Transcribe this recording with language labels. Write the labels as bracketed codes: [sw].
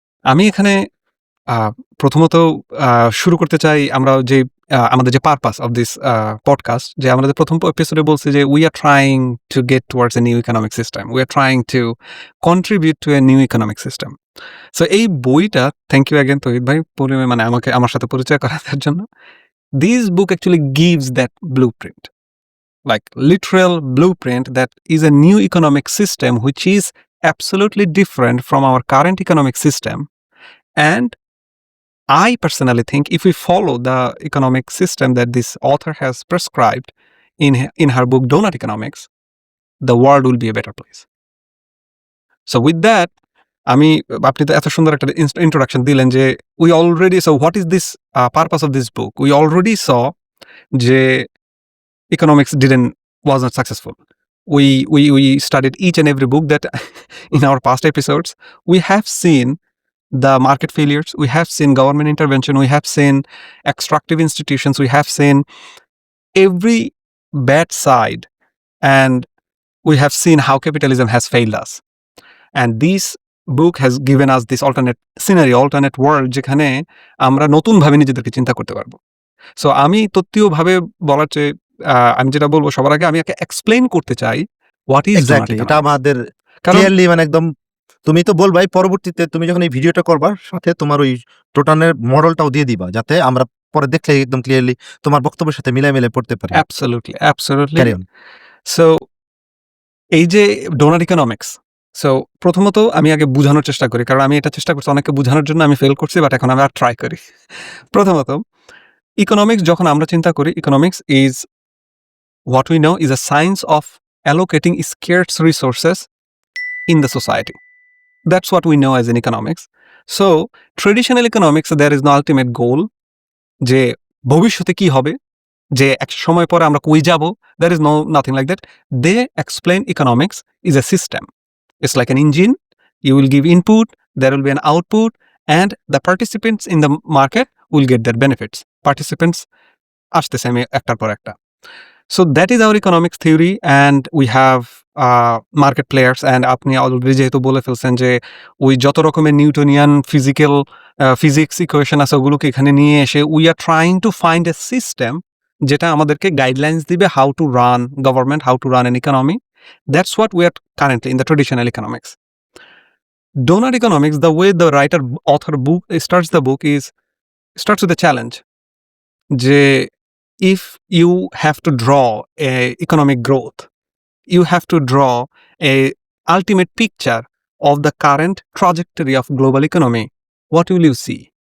[bn] আমি এখানে প্রথমত শুরু করতে চাই আমরা যে আমাদের যে পারপাস অফ দিস পডকাস্ট, যে আমাদের প্রথম এপিসোডে বলছি যে [en] We are trying to get towards a new economic system, we are trying to contribute to a new economic system. [bn] So এই বইটা, [en] thank you again [bn] তহিদ ভাই মানে আমার সাথে পরিচয় করানোর জন্য। [en] This book actually gives that blueprint, like literal blueprint, that is a new economic system which is absolutely different from our current economic system. And I personally think if we follow the economic system that this author has prescribed in her book Donut Economics, the world will be a better place. So with that, [bn] আপনি তো এত সুন্দর একটা introduction দিলেন যে [en] we already, so what is this purpose of this book? We already saw যে economics was not successful. We studied each and every book that in our past episodes. We have seen the market failures, we have seen government intervention, we have seen extractive institutions, we have seen every bad side, and we have seen how capitalism has failed us. And this book has given us this alternate scenario, alternate world, [bn] যেখানে আমরা নতুনভাবে নিজেদেরকে চিন্তা করতে পারবো। So আমি তত্ত্বীয়ভাবে বলার চেয়ে আমি যেটা বলবো, সবার আগে আমি এক্সপ্লেইন করতে চাই [en] what is [bn] এক্স্যাক্টলি, এটা আমাদের ক্লিয়ারলি, মানে একদম তুমি তো বলবাই, পরবর্তীতে তুমি যখন এই ভিডিওটা করবা, সাথে তোমার ওই টোটানের মডেলটাও দিয়ে দিবা, যাতে আমরা পরে দেখলে একদম ক্লিয়ারলি তোমার বক্তব্যের সাথে মিলে পড়তে পারি। [en] Absolutely Carry on. [bn] সো এই যে ডোনাট ইকোনমিক্স, সো প্রথমত আমি আগে বুঝানোর চেষ্টা করি, কারণ আমি এটা চেষ্টা করছি অনেককে বুঝানোর জন্য, আমি ফেল করছি, বাট এখন আমি আর ট্রাই করি। প্রথমত, ইকোনমিক্স যখন আমরা চিন্তা করি, [en] Economics is what we know is a science of allocating scarce resources in the society. That's what we know as in economics. So, traditional economics, there is no ultimate goal [bn] যে ভবিষ্যতে কি হবে, যে এক সময় পরে আমরা কই যাব, [en] there is nothing like that. They explain economics is a system. It's like an engine. You will give input, there will be an output, and the participants in the market will get their benefits. [bn] Participants আসতেছে আমি একটার পর একটা. [en] So that is our economics theory, and we have market players, [bn] and আপনি already যেহেতু বলে ফেলছেন যে ওই যত রকমের নিউটনিয়ান ফিজিক্যাল ফিজিক্স ইকুয়েশন আছে ওগুলোকে এখানে নিয়ে এসে [en] we are trying to find a system [bn] যেটা আমাদেরকে গাইডলাইন্স দিবে [en] How to run government, how to run an economy. That's what we are currently in the traditional economics. Donut economics, the way the author book starts the book is starts with a challenge. যে if you have to draw a economic growth, you have to draw a ultimate picture of the current trajectory of global economy, what will you see?